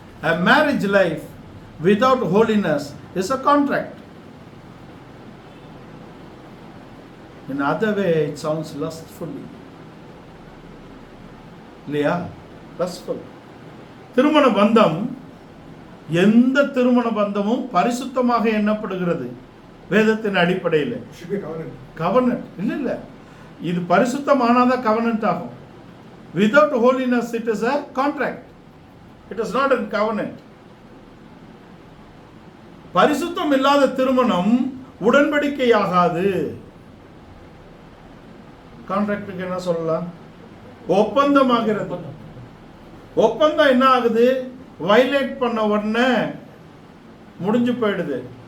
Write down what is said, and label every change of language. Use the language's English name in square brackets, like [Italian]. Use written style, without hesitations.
[English] A marriage life without holiness is a contract. In other way it sounds lustfully. இல்லையா? lustful. [Tamil] திருமண பந்தம், எந்த திருமண பந்தமும் பரிசுத்தமாக எண்ணப்படுகிறது வேதத்தின் அடிப்படையில். கவர்னன்ட் இல்லை. இது பரிசுத்தமானாதான் கவனன்ட் ஆகும். [English] Without holiness it is a contract. It is not a covenant. [Tamil] பரிசுத்தம் இல்லாத திருமணம் உடன்படிக்கையாகாது. கான்ட்ராக்டுக்கு என்ன சொல்லலாம்? ஒப்பந்தமாகிறது. ஒப்பந்தம் என்ன ஆகுது? வயலேட் பண்ண உடனே முடிஞ்சு போயிடுது.